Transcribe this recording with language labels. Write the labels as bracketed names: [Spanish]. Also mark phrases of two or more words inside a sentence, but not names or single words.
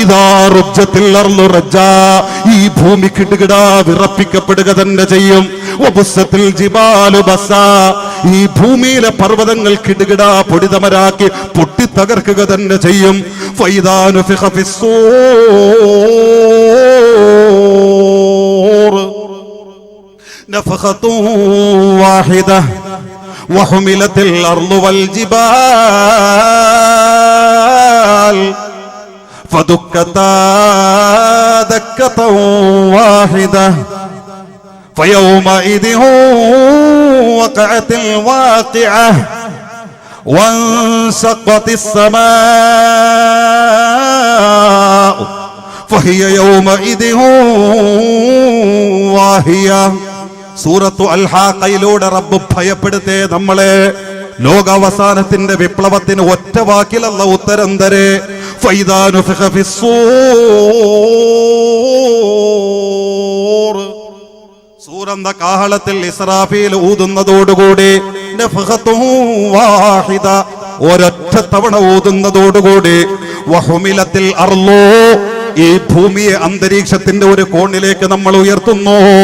[Malayalam] ഈ ഭൂമി കിടുകിടാ വിറപ്പിക്കപ്പെടുക തന്നെ ചെയ്യും. ഈ ഭൂമിയിലെ പർവ്വതങ്ങൾ കിടുകിടാ പൊടിതമരാക്കി പൊട്ടിത്തകർക്കുക തന്നെ ചെയ്യും. [Arabic] وحملت الأرض والجبال فدكتا دكة واحدة فيومئذ وقعت الواقعة وانشقت السماء فهي يومئذ واهية. [Malayalam] സൂറത്തു അൽ-ഹാഖയിലൂടെ റബ്ബ് ഭയപ്പെടുത്തേ നമ്മളെ. ലോകാവസാനത്തിന്റെ വിപ്ലവത്തിന് ഒറ്റ വാക്കിൽ അല്ലാഹു ഉത്തരം തരേ. [Arabic] فإذا نفخ في الصور, [Malayalam] സൂറന്ന കാഹളത്തിൽ ഇസ്രാഫീൽ ഊതുന്നതോടുകൂടി വാഹിദ, ഒരൊറ്റ തവണ ഊതുന്നതോടുകൂടി [Arabic] وحملت الأرض, [Malayalam] ഈ ഭൂമിയെ അന്തരീക്ഷത്തിന്റെ ഒരു കോണിലേക്ക് നമ്മൾ ഉയർത്തുന്നു.